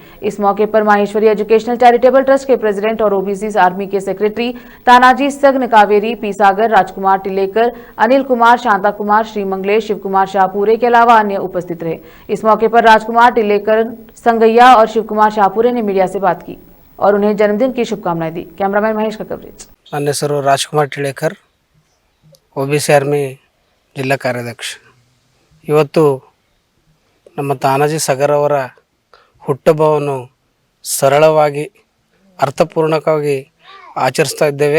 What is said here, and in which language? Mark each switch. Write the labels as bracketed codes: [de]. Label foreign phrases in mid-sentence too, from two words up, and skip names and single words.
[hi] इस मौके पर माहेश्वरी एजुकेशनल चैरिटेबल ट्रस्ट के प्रेसिडेंट और ओबीसी आर्मी के सेक्रेटरी तानाजी सग्न कावेरी, पी सागर, राजकुमार टिलेकर, अनिल कुमार, शांता कुमार, श्री मंगलेश, शिव कुमार शाहपुरे के अलावा अन्य उपस्थित रहे। इस मौके पर राजकुमार टिलेकर, संगैया और शिव कुमार शाहपुरे ने मीडिया से बात की और उन्हें जन्मदिन की शुभकामनाएं दी। कैमरामैन महेश का कवरेज। [kn] ನನ್ನ ಹೆಸರು ರಾಜ್ಕುಮಾರ್ ಟಿಳೇಕರ್, ಓಬಿಸಿ ಆರ್ಮಿ ಜಿಲ್ಲಾ ಕಾರ್ಯಾಧ್ಯಕ್ಷ। ಇವತ್ತು ನಮ್ಮ ತಾನಾಜಿ ಸಾಗರ್ ಅವರ ಹುಟ್ಟುಹಬ್ಬವನ್ನು ಸರಳವಾಗಿ ಅರ್ಥಪೂರ್ಣಕವಾಗಿ ಆಚರಿಸ್ತಾ ಇದ್ದೇವೆ।